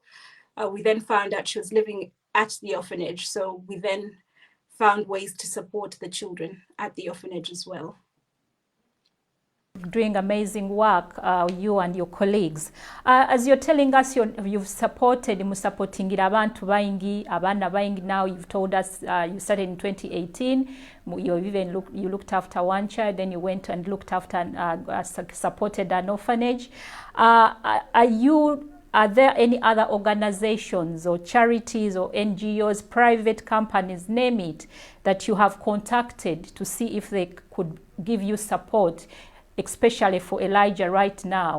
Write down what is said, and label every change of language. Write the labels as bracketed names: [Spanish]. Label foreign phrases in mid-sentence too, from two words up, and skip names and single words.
[English] We then found out she was living at the orphanage, so we then found ways to support the children at the orphanage as well. Doing amazing work, you and your colleagues. As you're telling us, you've supported, [Nyoro] musapotingira abantu baingi, abana baingi. [English] Now you've told us you started in 2018. You looked after one child, then you went and looked after supported an orphanage. Are there any other organizations or charities or NGOs, private companies, name it, that you have contacted to see if they could give you support, especially for Elijah right now?